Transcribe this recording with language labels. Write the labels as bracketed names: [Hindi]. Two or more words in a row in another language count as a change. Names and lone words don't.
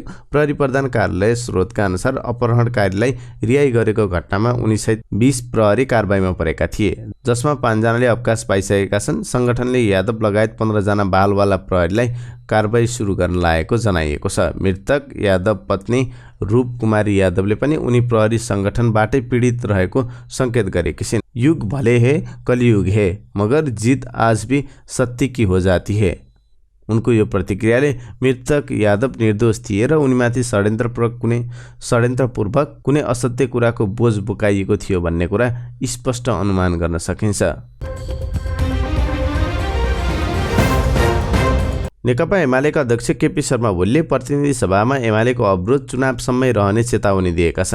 [Nepali] प्रहरी प्रधान कार्यालय स्रोतका अनुसार अपहरणकारीलाई रिहाई गरेको घटनामा उनीसहित 20 प्रहरी कारबाहीमा परेका थिए, जसमा 5 जनाले अवकाश पाइसकेका छन्। सङ्गठनले यादव लगायत 15 जना बालवाला प्रहरीलाई कारबाही सुरु गर्न लागेको जनाइएको छ। मृतक यादव पत्नी रूप कुमारी यादवले पनि उनी प्रहरी सङ्गठनबाटै पीडित रहेको सङ्केत गरेकी छिन्। [Hindi] युग भले है कलियुग है मगर जीत आज भी सत्य की हो जाती है। [Nepali] उनको यो प्रतिक्रियाले मृतक यादव निर्दोष थिए र उनीमाथि षड्यन्त्रपूर्वक कुनै असत्य कुराको बोझ बोकाइएको थियो भन्ने कुरा स्पष्ट अनुमान गर्न सकिन्छ। नेकपा एमालेका अध्यक्ष केपी शर्मा ओलीले प्रतिनिधि सभामा एमालेको अवरोध चुनावसम्मै रहने चेतावनी दिएका छन्।